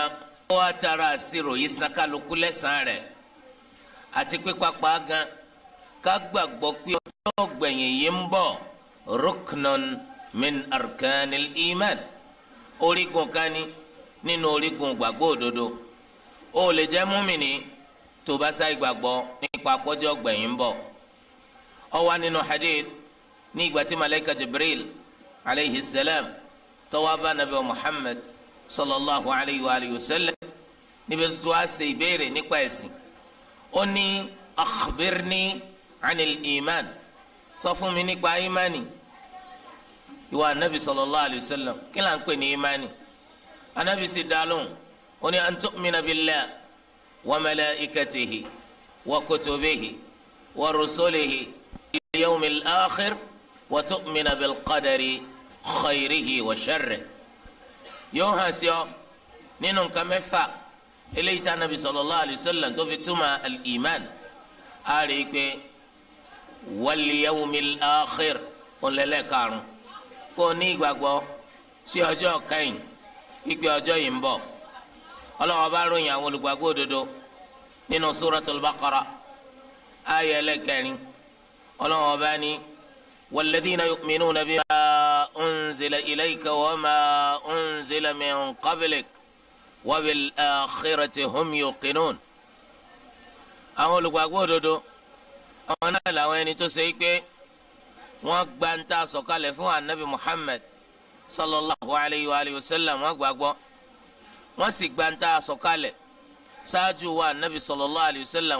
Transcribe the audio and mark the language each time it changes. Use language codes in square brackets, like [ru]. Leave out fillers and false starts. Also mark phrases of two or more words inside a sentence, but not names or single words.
[yo] ó wá tara àṣírò yìí san kálukú lẹ́san rẹ̀ àti pé pápá gan ká gbàgbọ́ pé ọjọ́ ọ̀gbẹ̀yìn yìí ń bọ̀ [ar] ركن من أركان الإيمان [yo] orígun kan ní nínú orígun gbàgbọ́ òdodo. ó lè jẹ́ múmìnì tó bá sáì gbàgbọ́ nípa ọjọ́ ọ̀gbẹ̀yìn ń bọ̀. ó wà nínú hadith ní ìgbà tí malayika Jibril [ar] عليه السلام [yo] tó wá bá nabi Muhammad [ar] صلى الله عليه وعلى آله وسلم [yo] níbi tó wá ṣe ìbéèrè nípa ẹ̀sìn. ó ní [ar] أخبرني عن الإيمان, [yo] sọ fún mi nípa imani. ìwà anabi [ar] صلى الله عليه وسلم [yo] kí là ń pè ní imani? anabi sì dá lóhùn ó ní [ar] أن تؤمن بالله وملائكته وكتبه ورسله واليوم الآخر وتؤمن بالقدر خيره وشره. [yo] yóò hàn sí ọ nínú nǹkan mẹ́fà eléyìí tí anabi [ar] صلى الله عليه وسلم [yo] tó fi túmọ̀ al-iman. a rí i pé [ar] واليوم الآخر [yo] ònlẹ́lẹ́ karùn-ún kó o ní ìgbàgbọ́ sí ọjọ́ kẹ́yìn ìpè ọjọ́ yìí ń bọ̀. Ọlọ́hun bá ròyìn àwọn olùgbàgbọ́ òdodo nínú suratul Baqara ayé ẹlẹ́kẹrin. Ọlọ́hun bá ní [ar] والذين يؤمنون بما أنزل إليك وما أنزل من قبلك وبالآخرة هم يوقنون. [yo] àwọn olùgbàgbọ́ òdodo àwọn náà làwọn ẹni tó ṣe é pé wọ́n gba ń ta sọ̀kalẹ̀ fún anabi Muhammad [ar] صلى الله عليه وسلم. [yo] wọ́n gbàgbọ́ wọ́n sì gba ń ta sọ̀kalẹ̀ ṣáájú wa anabi [ar] صلى الله عليه وسلم.